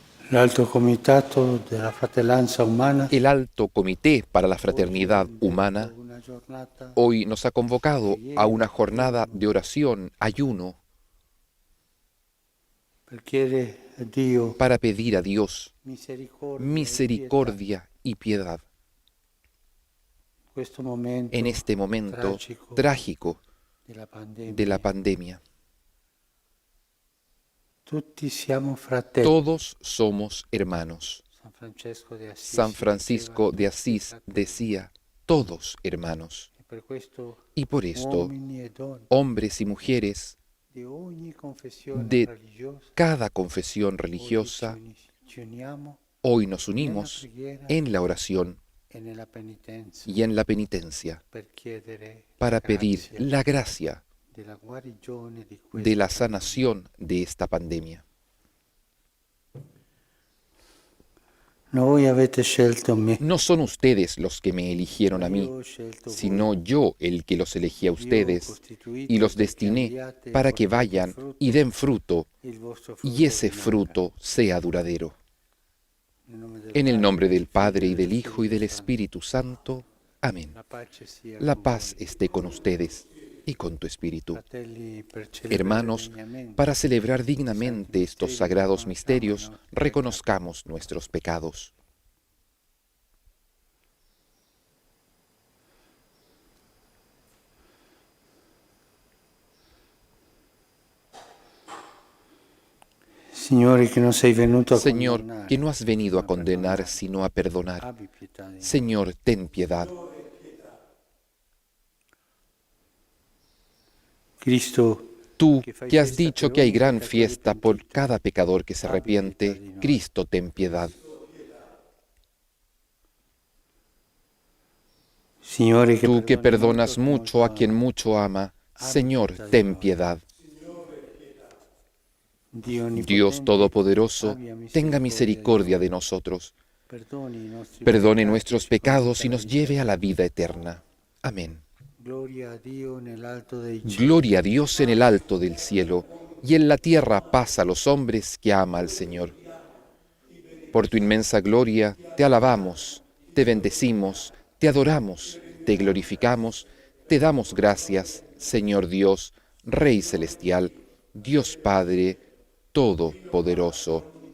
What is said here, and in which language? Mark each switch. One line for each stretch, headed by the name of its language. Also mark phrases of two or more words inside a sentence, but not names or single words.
Italian: L'Alto Comitato della Fratellanza Umana
Spanish: El Alto Comité para la Fraternidad Humana
Italian: una giornata
Spanish: hoy nos ha convocado a una jornada de oración, ayuno,
Italian: per chiedere a Dio
Spanish: para pedir a Dios
Italian: misericordia e pietà
Spanish: misericordia y piedad
Italian: in questo
Spanish: en
Italian: momento
Spanish: este momento
Italian: tragico
Spanish: trágico
Italian: della
Spanish: de la
Italian: pandemia.
Spanish: pandemia.
Italian: Tutti siamo fratelli.
Spanish: Todos somos hermanos.
Italian: San Francesco de Assisi
Spanish: San Francisco de
Italian: diceva,
Spanish: Asís
Italian: "Tutti fratelli".
Spanish: decía, todos hermanos.
Italian: E per questo
Spanish: Y por esto,
Italian: uomini e donne
Spanish: hombres y mujeres
Italian: di ogni confessione
Spanish: de
Italian: religiosa
Spanish: cada confesión
Italian: oggi
Spanish: religiosa,
Italian: ci uniamo
Spanish: hoy nos
Italian: nella
Spanish: unimos
Italian: preghiera
Spanish: en la oración
Italian: e nella penitenza
Spanish: y en la penitencia
Italian: per chiedere
Spanish: para
Italian: la
Spanish: pedir
Italian: grazia
Spanish: la gracia
Italian: della guarigione di
Spanish: de la
Italian: questa
Spanish: sanación de esta pandemia.
Italian: No voi avete scelto me,
Spanish: No son ustedes los que me eligieron a
Italian: io
Spanish: mí,
Italian: ho scelto voi.
Spanish: sino yo el que los elegí a
Italian: Vi ho
Spanish: ustedes
Italian: costituito
Spanish: y los
Italian: perché
Spanish: destiné
Italian: andiate e
Spanish: para que
Italian: portate
Spanish: vayan
Italian: frutto,
Spanish: y den fruto
Italian: il vostro
Spanish: y
Italian: frutto
Spanish: ese
Italian: rimanga.
Spanish: fruto sea duradero.
Italian: Nel nome del
Spanish: En el
Italian: Padre,
Spanish: nombre del
Italian: del
Spanish: Padre y
Italian: Figlio
Spanish: del Hijo y del
Italian: Spirito
Spanish: Espíritu Santo. Amén.
Italian: Santo. La pace sia
Spanish: La
Italian: con
Spanish: paz
Italian: voi.
Spanish: esté con ustedes y con tu espíritu.
Italian: Fratelli, per celebrare
Spanish: Hermanos,
Italian: degnamente
Spanish: para celebrar
Italian: i santi
Spanish: dignamente estos
Italian: misteri,
Spanish: sagrados
Italian: riconosciamo i
Spanish: misterios,
Italian: nostri peccati.
Spanish: reconozcamos nuestros pecados.
Italian: Signore, che non sei venuto a
Spanish: Señor,
Italian: condannare,
Spanish: que no has venido a
Italian: ma
Spanish: condenar,
Italian: perdonare.
Spanish: sino a perdonar.
Italian: Abbi pietà di noi.
Spanish: Señor, ten piedad.
Italian: Cristo,
Spanish: Tú,
Italian: che fai
Spanish: que has
Italian: festa
Spanish: dicho
Italian: per
Spanish: que hay
Italian: ogni
Spanish: gran
Italian: peccatore
Spanish: fiesta por
Italian: pentito,
Spanish: cada pecador que se
Italian: abbi pietà di
Spanish: arrepiente,
Italian: noi.
Spanish: Cristo, ten piedad.
Italian: Signore,
Spanish: Tú que
Italian: perdoni
Spanish: perdonas
Italian: molto,
Spanish: mucho a
Italian: molto
Spanish: quien
Italian: ama.
Spanish: mucho ama,
Italian: Abbi
Spanish: Señor,
Italian: pietà di
Spanish: ten
Italian: noi.
Spanish: piedad.
Italian: Dio
Spanish: Dios
Italian: onnipotente,
Spanish: Todopoderoso,
Italian: abbia
Spanish: tenga misericordia de
Italian: noi.
Spanish: nosotros,
Italian: Perdoni i nostri
Spanish: perdone
Italian: peccati,
Spanish: nuestros
Italian: ci
Spanish: pecados
Italian: conduca
Spanish: y
Italian: alla
Spanish: nos
Italian: vita
Spanish: lleve a la
Italian: eterna.
Spanish: vida eterna. Amén.
Italian: Gloria a Dio nell'alto dei cieli.
Spanish: Gloria a Dios en el alto del cielo, y en la tierra paz a los hombres que ama al Señor. Por tu inmensa gloria, te alabamos, te bendecimos, te adoramos, te glorificamos, te damos gracias, Señor Dios, Rey Celestial, Dios Padre Todopoderoso.